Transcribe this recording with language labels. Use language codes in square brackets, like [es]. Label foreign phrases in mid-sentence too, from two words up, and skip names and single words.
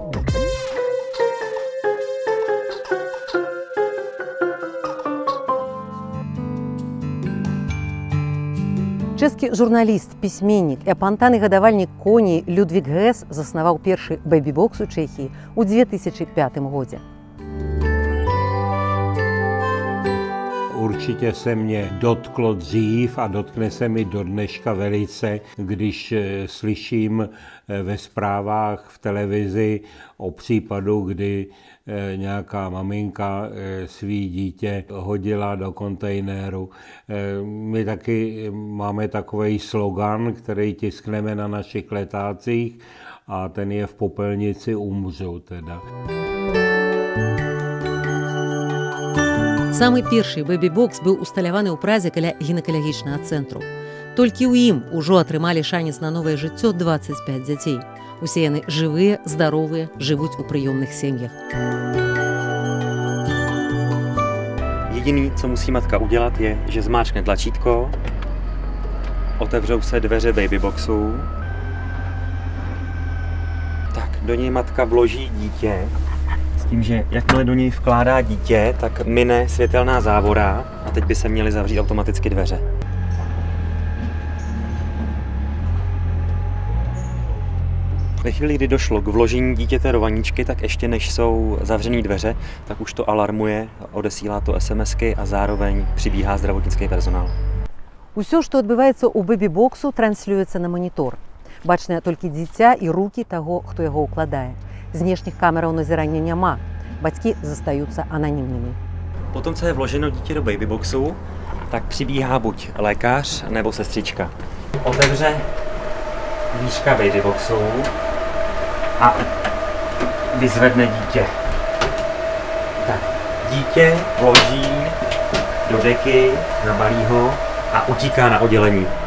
[be] Чэшскі журналіст, пісьменнік і апантаны гадавальнік коней Людвік Гес заснаваў першы бэбі-бокс у Чэхіі ў 2005 годзе. [cs] Určitě se mě dotklo dřív a dotkne se mi do dneška velice, když slyším ve zprávách v televizi o případu, kdy nějaká maminka svý dítě hodila do kontejneru. My taky máme takový slogan, který tiskneme na našich letácích a ten je v popelnici umřu teda. [be] Самы першы бэбі-бокс быў усталяваны ў Празе каля гінекалагічнага цэнтру. Толькі ў ім ужо атрымалі шанец на новае жыццё 25 дзяцей. Усе яны жывыя, здаровыя, жывуць у прыёмных сем'ях. [cs] Jediný, co musí matka udělat, je, že zmáčkne tlačítko, otevřou se dveře babyboxu, tak do něj matka vloží dítě, s tím, že jakmile do něj vkládá dítě, tak mine světelná závora a teď by se měly zavřít automaticky dveře. Ve chvíli, kdy došlo k vložení dítěte do vaničky, tak ještě než jsou zavřené dveře, tak už to alarmuje, odesílá to SMSky a zároveň přibíhá zdravotnický personál. [be] Усё, што адбываецца ў бэбі-боксу, транслюецца на манітор. Бачныя толькі дзіця і рукі таго, хто яго ўкладае. Знешніх камераў назірання няма. Бацькі застаюцца ананімнымі. [cs] Potom, co je vloženo dítě do babyboxu, tak přibíhá buď lékař nebo sestřička. Otevře dvířka babyboxu a vyzvedne dítě. Tak, dítě vloží do deky, nabalí ho a utíká na oddělení.